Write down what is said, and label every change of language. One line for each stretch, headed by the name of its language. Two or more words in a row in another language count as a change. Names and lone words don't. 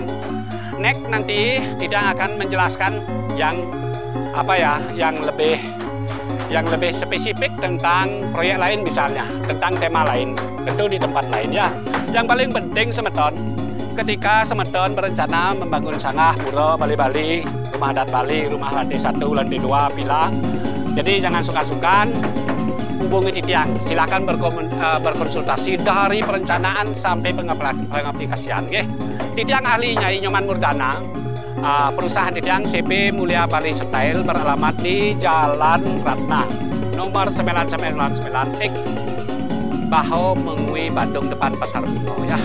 Indonesian: Next nanti tidak akan menjelaskan yang yang lebih spesifik tentang proyek lain misalnya, tentang tema lain, tentu di tempat lain ya. Yang paling penting Sobeton, ketika Sobeton berencana membangun sanggah, pura, Bali-Bali, rumah adat Bali, rumah lantai 1, lantai 2, villa. Jadi jangan sungkan-sungkan hubungi Titiang. Silakan berkonsultasi dari perencanaan sampai pengaplikasian. Titiang ahli Nyai Nyoman Murdana, perusahaan Titiang CP Mulia Bali Style, beralamat di Jalan Ratna nomor 999 X Baho Mengui Bandung, depan Pasar Kuno ya.